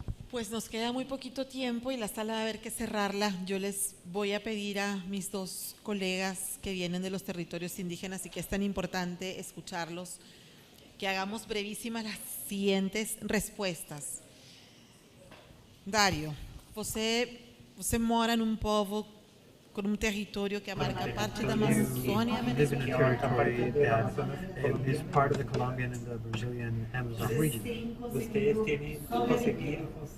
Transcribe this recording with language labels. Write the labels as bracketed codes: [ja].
[es] Pues nos queda muy poquito tiempo y la sala va a haber que cerrarla. Yo les voy a pedir a mis dos colegas que vienen de los territorios indígenas y que es tan importante escucharlos, que hagamos brevísimas las siguientes respuestas. [pt] Dario, você mora num povo com território que abarca parte da Amazônia venezuela. [en] Is part of the Colombian and the Brazilian Amazon region. [es] Ustedes tienen conseguido